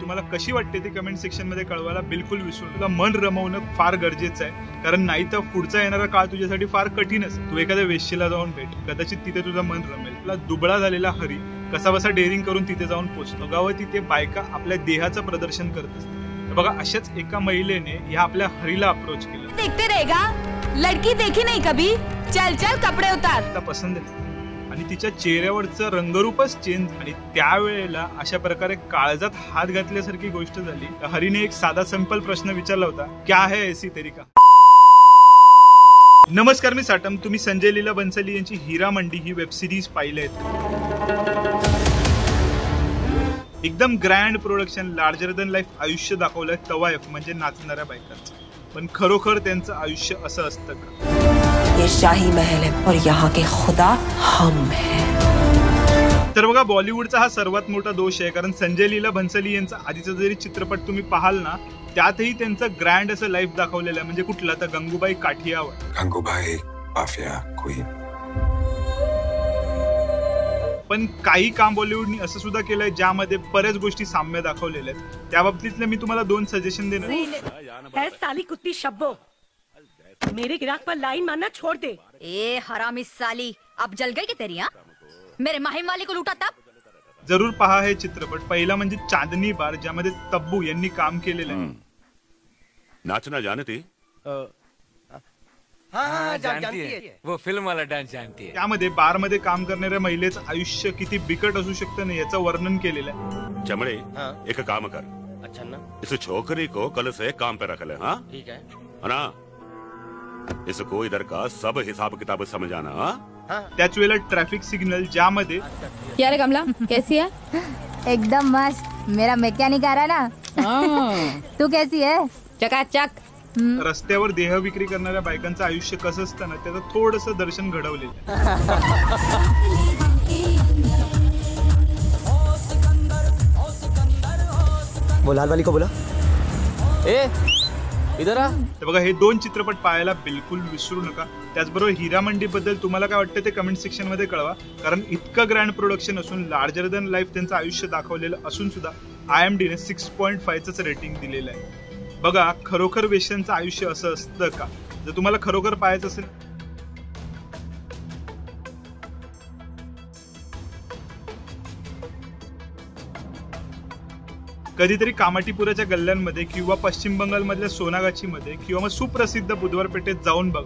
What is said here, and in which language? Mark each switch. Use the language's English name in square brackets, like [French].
[Marathi] तुम्हाला कशी वाटते ते कमेंट सेक्शन मध्ये कळवायला बिलकुल विसरू नका. मन रमवणं फार गरजेचं आहे, कारण नाही तर पुढचा येणारा काळ तुझ्यासाठी फार कठीण असेल. तू एखाद्या वेश्येला जाऊन भेट, कदाचित तिथे तुझं मन रमेल. तुला दुबळा झालेला हरी कसा बसा डेअरिंग करून तिथे जाऊन पोहोचतो. गावात तिथे बायका आपल्या देहाचं प्रदर्शन करत असतात. बघा, अशाच एका महिलेने या आपल्या हरीला अप्रोच केलं. [Hindi] देखते रहेगा, लड़की देखी नहीं कभी, चल चल कपडे उतार. [Marathi] आता पसंत आहे आणि तिच्या चेहऱ्यावरचं रंगरूपच चेंज. आणि त्यावेळेला अशा प्रकारे काळजात हात घातल्यासारखी गोष्ट झाली. हरीने एक साधा सिंपल प्रश्न विचारला होता, [Hindi] क्या है ऐसी तरीका. [Marathi] नमस्कार, मी साटम. तुम्ही संजय लीला बन्सल यांची हीरा मंडी ही वेब सिरीज पाहिली आहे. एकदम grand production, larger than life आयुष्य दाखवलंय तवायफ म्हणजे नाचणाऱ्या बायकांचं. पण खरोखर त्यांचं आयुष्य असं असतं का? [Hindi] ये शाही महल है और यहाँ के खुदा हम हैं. [Marathi] तर बघा, बॉलिवूडचा हा सर्वात मोठा दोष आहे, कारण संजय लीला बन्सल यांचा आधीचा जरी चित्रपट तुम्ही पाहाल ना, त्यातही त्यांचं ग्रँड असं लाईफ दाखवलेलं आहे. म्हणजे कुठला तर गंगूबाई काठियावाड, गंगूबाई माफिया क्वीन. पण काही काम बॉलिवूडनी असं सुद्धा केलंय ज्यामध्ये बऱ्याच गोष्टी साम्य दाखवलेल्या आहेत. त्या बाबतीतले मी तुम्हाला दोन सजेशन देणार. [Hindi] है साली कुत्ती शब्बो, मेरे गिराक पर लाइन मारना छोड़ दे. ए हरामी साली, अब जल गई क्या तेरी? मेरे माहिम वाली को लूटा तब. [Marathi] जरूर पहा हे चित्रपट. पहिला म्हणजे चांदनी बार, ज्यामध्ये तब्बू यांनी काम केलेलं आहे. [Hindi] नाचना जानती? जानती है. वो फिल्म वाला डांस जानती है. [Marathi] त्यामध्ये बार मध्ये काम करणाऱ्या महिलेचं आयुष्य किती बिकट असू शकतं ना, याचं वर्णन केलेलं आहे. [Hindi] चमड़े, एक काम कर. अच्छा ना, इस छोकरी को कल से काम पे रख ले. हाँ ठीक है ना, इसको इधर का सब हिसाब किताब समझ आना. हाँ, [Marathi] त्याच वेळेला ट्रॅफिक सिग्नल, ज्यामध्ये [Hindi] क्या रे कमला, कैसी है? एकदम मस्त. मेरा मैकेनिक आ रहा ना. तू कैसी है? चकाचक. [Marathi] रस्त्यावर देह विक्री करणाऱ्या बायकांचं आयुष्य कसं असतं ना, त्याचं थोडंसं दर्शन घडवलेलं. [Hindi] वो लाल वाली को बोला, ए इधर आ. [Marathi] तर बघा, हे दोन चित्रपट पाहायला बिलकुल विसरू नका. त्याचबरोबर हीरा मंडी बद्दल तुम्हाला काय वाटतं ते कमेंट सेक्शन मध्ये कळवा, कारण इतकं ग्रँड प्रोडक्शन असून, लार्जर दॅन लाईफ त्यांचं आयुष्य दाखवलेलं असून सुद्धा IMDb ने 6.5च रेटिंग दिलेलं आहे. बघा, खरोखर वेश्यांचं आयुष्य असं असतं का? जर तुम्हाला खरोखर पाहायचं असेल, कधीतरी कामाटीपुराच्या गल्ल्यांमध्ये किंवा पश्चिम बंगाल मधल्या सोनागाछीमध्ये किंवा मग सुप्रसिद्ध बुधवार पेठेत जाऊन बघ.